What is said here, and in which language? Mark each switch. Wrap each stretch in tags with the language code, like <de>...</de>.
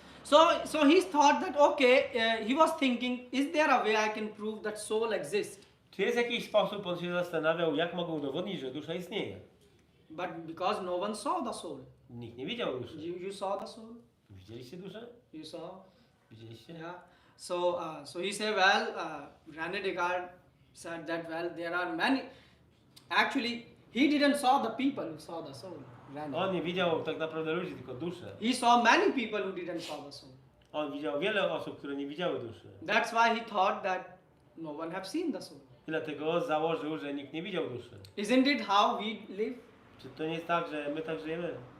<en>So he thought that okay, he was thinking, is there a way I can prove that soul exists?</en> <pl>Czy jest jakiś sposób, on się zastanawiał, jak mogą udowodnić, że dusza istnieje?</pl> <en>But because no one saw the soul.</en> <pl>Nikt nie widział duszy.</pl> <en>You saw the soul?</en> <pl>Widzieliście duszę?</pl> <en>You saw?</en> <pl>Widzieliście?</pl> <en>Yeah. So he said, well, René Descartes said that, well, there are many. Actually, he didn't saw the people who saw the soul. René.</en> <pl>On nie widział tak naprawdę ludzi, tylko duszę.</pl> <en>He saw many people who didn't saw the soul.</en> <pl>On widział wiele osób, które nie widziały duszy.</pl> <en>That's why he thought that no one have seen the soul.</en> <pl>I dlatego założył, że nikt nie widział duszy.</pl> <en>Isn't it how we live?</en> <pl>Czy to nie jest tak, że my tak żyjemy?</pl>